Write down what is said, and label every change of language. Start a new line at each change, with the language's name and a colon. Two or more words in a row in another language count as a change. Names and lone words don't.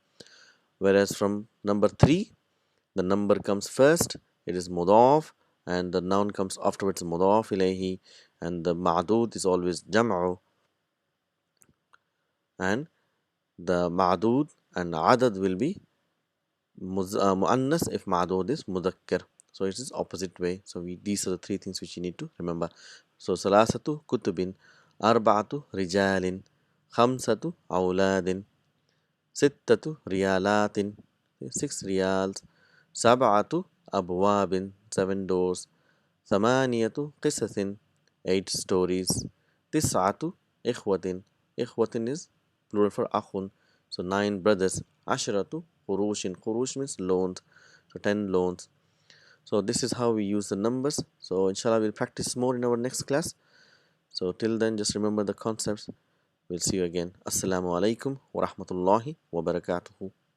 English: Whereas from number 3, the number comes first, it is mudaf, and the noun comes afterwards,
Arabic: مضاف إليه,
English: and the ma'dud is always jam'u, and the ma'dud and adad will be muannas if ma'dud is mudhakkar. So it is opposite way. So these are the 3 things which you need to remember.
Arabic: So ثلاثة كتب، أربعة رجال، خمسة أولاد، ستة ريالات, 6 riyals, سبعة أبواب, 7 doors, ثمانية قصص, 8 stories, تسعة إخوة.
English: Ikhwatin is plural for akhun. So 9 brothers.
Arabic: عشرة قروش.
English: Qurush means loans. So 10 loans. So this is how we use the numbers. So inshallah we'll practice more in our next class. So till then, just remember the concepts. We'll see you again.
Arabic: السلام عليكم ورحمة الله وبركاته.